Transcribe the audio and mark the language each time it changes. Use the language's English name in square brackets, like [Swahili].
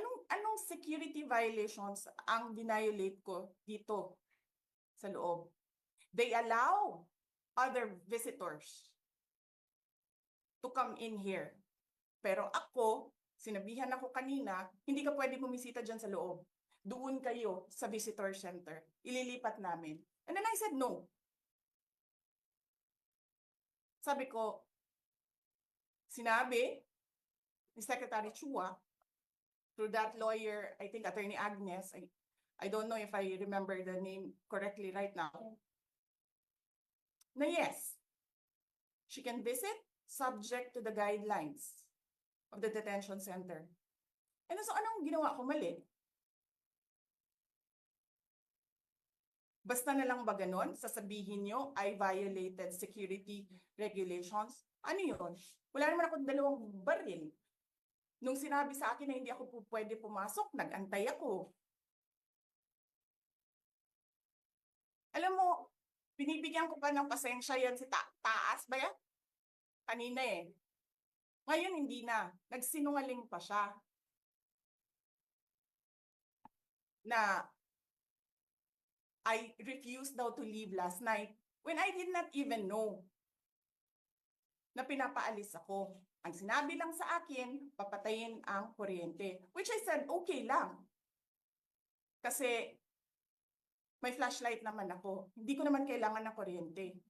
[Filipino] Anong security violations ang violate ko dito sa loob? [English] They allow other visitors to come in here. [Filipino] Pero ako, sinabihan ako kanina, hindi ka pwede bumisita dyan sa loob. Doon kayo sa visitor center. Ililipat namin. [English] And then I said no. [Filipino] Sabi ko, sinabi ni Secretary Chua, [English] through that lawyer, I think Attorney Agnes, I don't know if I remember the name correctly right now, na yes, she can visit subject to the guidelines of the detention center. [Filipino] And so anong ginawa ko mali? Basta na lang ba ganon? Sasabihin nyo, [English] I violated security regulations? [Filipino] Ano yun? Wala naman ako 2 baril. Nung sinabi sa akin na hindi ako pwede pumasok, nag-antay ako. Alam mo, binibigyan ko pa ng pasensya yan si Taas ba yan? Kanina eh. Ngayon hindi na. Nagsinungaling pa siya. [English] Na I refused daw to leave last night when I did not even know [Filipino] na pinapaalis ako. Ang sinabi lang sa akin, papatayin ang kuryente. [English] Which I said, [Filipino] okay lang. Kasi may flashlight naman ako. Hindi ko naman kailangan ng kuryente.